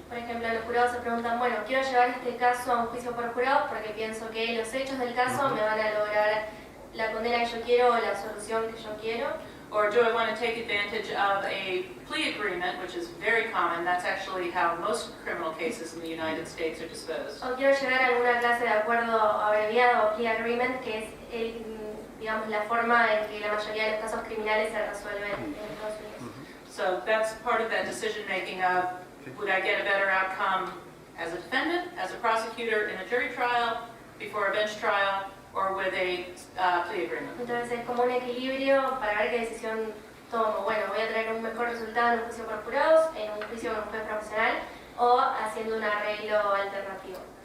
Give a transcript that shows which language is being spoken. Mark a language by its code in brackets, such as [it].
[es] Por ejemplo, los jurados se preguntan, bueno, quiero llevar este caso a un juicio por jurados porque pienso que los hechos del caso me van a lograr la condena que yo quiero o la solución que yo quiero. [en] Or do I want to take advantage of a plea agreement, which is very common? That's actually how most criminal cases in the United States are disposed. [es] O quiero llegar a alguna clase de acuerdo abreviado o plea agreement, que es digamos, la forma en que la mayoría de los casos criminales se resuelven en Estados Unidos. [en] So that's part of that decision making of, would I get a better outcome as a defendant, as a prosecutor in a jury trial, before a bench trial, or with a plea agreement? [es] Entonces es como un equilibrio para ver qué decisión tomo. Bueno, voy a tener un mejor resultado en un juicio por jurados, en un juicio con un juez profesional, o haciendo un arreglo alternativo.